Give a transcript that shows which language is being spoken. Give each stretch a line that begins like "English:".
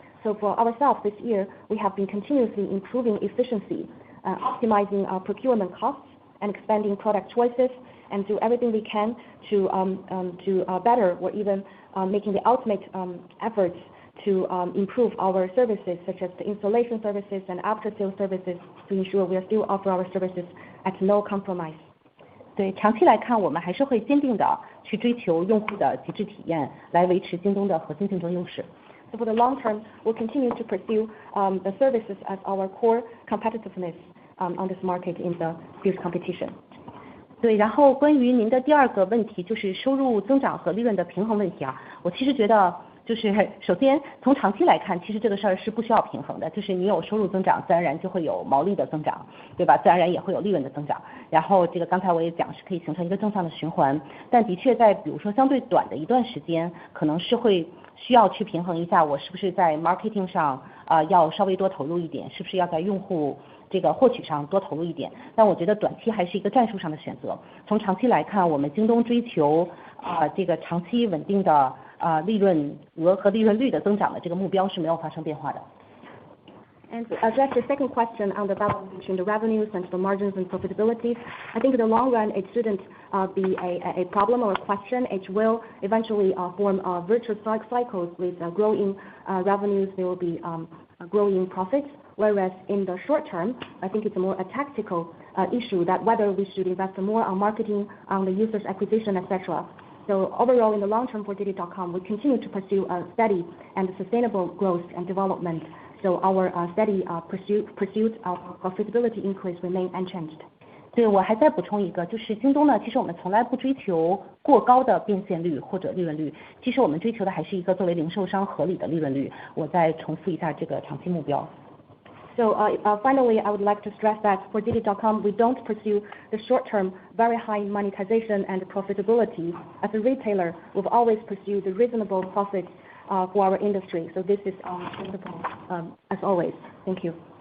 English: So for ourselves this year, we have been continuously improving efficiency, optimizing our procurement costs and expanding product choices, and do everything we can to better or even making the ultimate efforts to improve our services such as the installation services and after sales services to ensure we are still offer our services at no compromise.
Chinese: 对，长期来看，我们还是会坚定的去追求用户的极致体验，来维持京东的核心竞争优势。
English: So for the long term, we'll continue to pursue the services as our core competitiveness on this market in the fierce competition.
Chinese: 对，然后关于您的第二个问题，就是收入增长和利润的平衡问题啊，我其实觉得就是首先从长期来看，其实这个事儿是不需要平衡的，就是你有收入增长，自然而然就会有毛利的增长，对吧？自然而然也会有利润的增长。然后这个刚才我也讲是可以形成一个正向的循环，但的确在比如说相对短的一段时间，可能是会需要去平衡一下，我是不是在 marketing 上要稍微多投入一点，是不是要在用户这个获取上多投入一点？但我觉得短期还是一个战术上的选择。从长期来看，我们京东追求这个长期稳定的利润额和利润率的增长的这个目标是没有发生变化的。
English: And to address your second question on the balance between the revenues and the margins and profitability, I think in the long run it shouldn't be a problem or a question. It will eventually form virtuous cycles with growing revenues. There will be growing profits. Whereas in the short term, I think it's a tactical issue that whether we should invest more on marketing, on the users acquisition, etc. So overall, in the long term for JD.com, we continue to pursue a steady and sustainable growth and development. So our steady pursuit of profitability increase remain unchanged.
Chinese: 对，我还再补充一个，就是京东呢，其实我们从来不追求过高的变现率或者利润率，其实我们追求的还是一个作为零售商合理的利润率。我再重复一下这个长期目标。
English: So finally, I would like to stress that for JD.com, we don't pursue the short-term, very high monetization and profitability. As a retailer, we've always pursued the reasonable profits for our industry. So this is our principle, as always. Thank you.